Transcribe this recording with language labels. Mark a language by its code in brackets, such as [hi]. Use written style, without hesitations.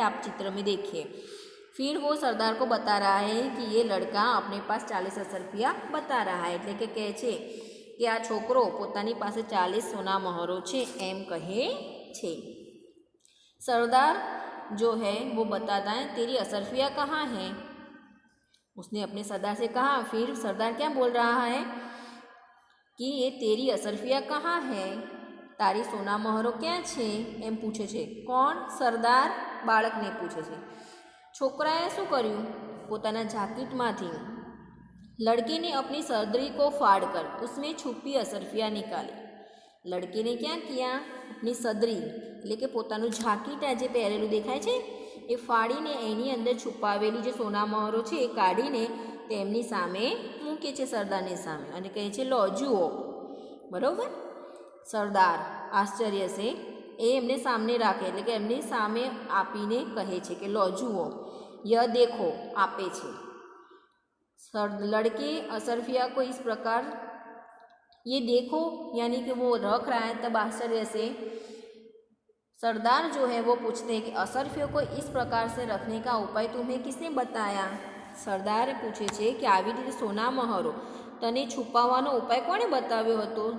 [hi] आप चित्र में देखिए। फिर वो सरदार को बता रहा है कि ये लड़का अपने पास 40 असरफिया बता रहा है, [gu] એટલે કે કહે છે કે આ છોકરો પોતાની પાસે 40 સોના મહોરો છે એમ કહે છે। [hi] सरदार जो है वो बताता है, तेरी असरफिया कहाँ है? उसने अपने सरदार से कहा। फिर सरदार क्या बोल रहा है? कि ये तेरी असरफिया कहाँ है, [gu] તારી સોના મહોરો ક્યાં છે, એમ પૂછે છે. કોણ? સરદાર બાળકને પૂછે છે. છોકરાએ શું કર્યું? પોતાના જાકીટમાંથી [hi] लड़के ने अपनी सदरी को फाड़ कर उसमें छुपी असरफिया निकाली. लड़के ने क्या किया? अपनी सदरी [gu] એટલે કે પોતાનું જાકીટ આ જે પહેરેલું દેખાય છે એ ફાડીને એની અંદર છુપાવેલી જે સોના મહોરો છે એ કાઢીને તેમની સામે મૂકે છે, સરદારની સામે, અને કહે છે લો જુઓ. બરાબર? સરદાર આશ્ચર્ય છે એ એમને સામને રાખે, એટલે કે એમની સામે આપીને કહે છે કે લો જુઓ, ય દેખો, આપે છે. [hi] लड़के असरफिया को इस प्रकार ये देखो यानी कि वो रख रहा है, तब आश्चर्य से सरदार जो है वो पूछते हैं कि असरफियों को इस प्रकार से रखने का उपाय तुम्हें किसने बताया? सरदार पूछे [gu] છે કે આવી રીતે સોના મહોરો તને છુપાવવાનો ઉપાય કોણે બતાવ્યો હતો?